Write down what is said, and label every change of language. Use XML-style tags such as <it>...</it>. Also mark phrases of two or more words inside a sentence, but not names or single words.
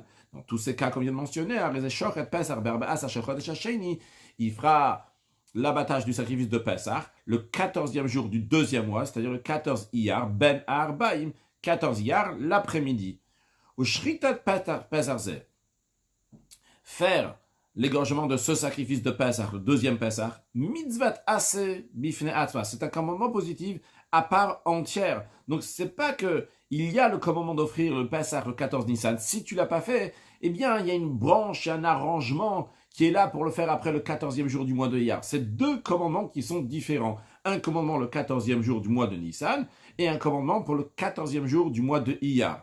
<fr>Dans tous ces cas qu'on vient de mentionner, il fera l'abattage du sacrifice de Pessah le 14e jour du deuxième mois, c'est-à-dire le 14 Iyar,</fr> <he>בין הערביים,</he> <fr>14 Iyar, l'après-midi. Ou</fr> <he>שחיטת פסח,</he> <fr>faire l'égorgement de ce sacrifice de Pessah, le deuxième Pessah,</fr> <he>מצוות עשה בפני עצמה,</he> <fr>c'est un commandement positif à part entière. Donc c'est pas que il y a le commandement d'offrir le Pessah le 14 Nissan. Si tu l'as pas fait, eh bien il y a une branche, un arrangement qui est là pour le faire après le 14e jour du mois de Iyar. C'est deux commandements qui sont différents. Un commandement le 14e jour du mois de Nissan et un commandement pour le 14e jour du mois de Iyar.</fr>